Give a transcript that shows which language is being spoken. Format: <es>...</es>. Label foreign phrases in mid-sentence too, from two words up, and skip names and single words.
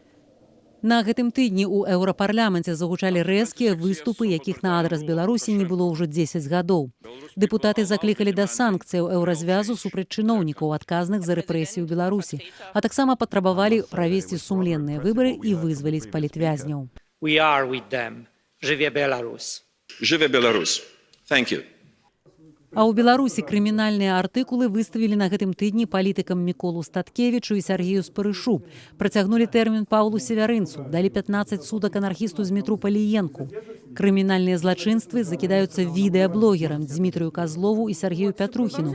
<be>На гэтым тыдні ў еўрапарламенце загучалі рэзкія выступы, якіх на адрас Беларусі не было ўжо 10 гадоў. Дэпутаты заклікалі да санкцыяў еўразвязу супраць чыноўнікаў, адказных за рэпрэсіі ў Беларусі, а таксама патрабавалі правесці сумленныя выбары і вызваліць палітвязняў.</be> <en>We are with them.</en> <be>Жыве Беларусь. Жыве Беларусь.</be> <en>Thank you.</en> <be>А ў Беларусі крымінальныя артыкулы выставілі на гэтым тыдні палітыкам Міколу Статкевічу і Сергею Спарышу. Працягнулі тэрмін Паўлу Севярынцу, далі 15 сутак анархісту Змітру Паліенку. Крымінальныя злачынствы закідаюцца відэаблогерам Дзмітрыю Казлову і Сергею Пятрухіну.</be>